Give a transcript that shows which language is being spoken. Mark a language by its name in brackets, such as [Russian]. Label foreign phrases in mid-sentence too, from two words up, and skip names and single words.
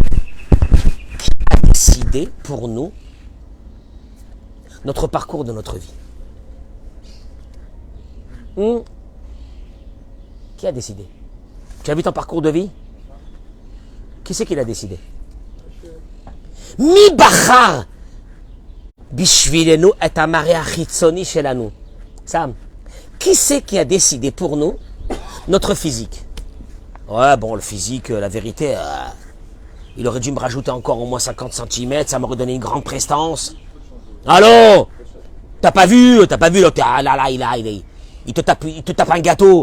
[French] Qui a décidé pour nous notre parcours de notre vie? Qui a décidé? Tu as vu ton parcours de vie? Qui c'est qui l'a décidé? [Hebrew] מי בחר בשבילנו את המראה החיצוני שלנו. [French] Sam, qui c'est qui a décidé pour nous notre physique? Ouais, bon, le physique, la vérité, il aurait dû me rajouter encore au moins 50 cm, ça m'aurait donné une grande prestance. Allô? T'as pas vu, il te tape un gâteau.